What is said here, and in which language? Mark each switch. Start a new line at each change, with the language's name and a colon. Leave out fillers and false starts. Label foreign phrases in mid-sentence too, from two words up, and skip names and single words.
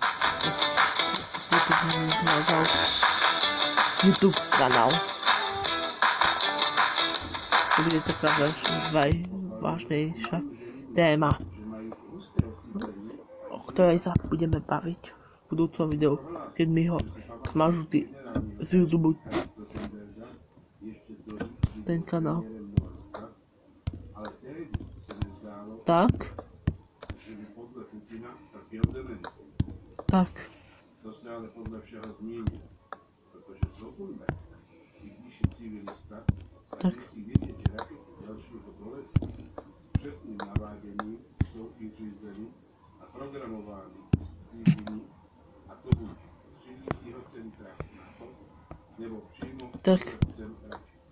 Slovak: YouTube mi zmazal YouTube kanál. To bude taká vážnejšia téma, o ktorej sa budeme baviť v budúcom videu, keď mi ho zmažu z YouTube ten kanál. Tak.
Czech: To se ale podle všeho změní, protože Sokulme, i když je civilista, tak musí vědět, že rakety dalšího doletu přesným naváděním jsou i řízeny a programovány cílení, a to buď z řídícího centra NATO, nebo přímo z centra.